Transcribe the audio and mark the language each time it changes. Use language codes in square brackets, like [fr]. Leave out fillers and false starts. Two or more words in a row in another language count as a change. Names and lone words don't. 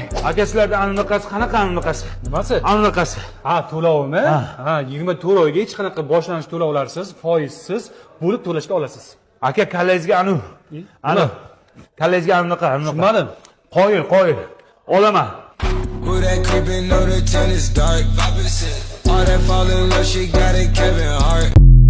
[uz] Aka, sizlarda anaqasi qanaqa? Nimasi? Anaqasi. Ha, to'lovimi? Ha. Ha, 24 oyga hech qanaqa boshlanish to'lovlarsiz, foizsiz bo'lib to'lashga olasiz. Aka, kallangizga kallangizga anaqa. Tushunmadim. Qoyil. Olaman. [en] Who that creeping on the tennis dark? 5%. All that fall in love, she got it, Kevin Hart.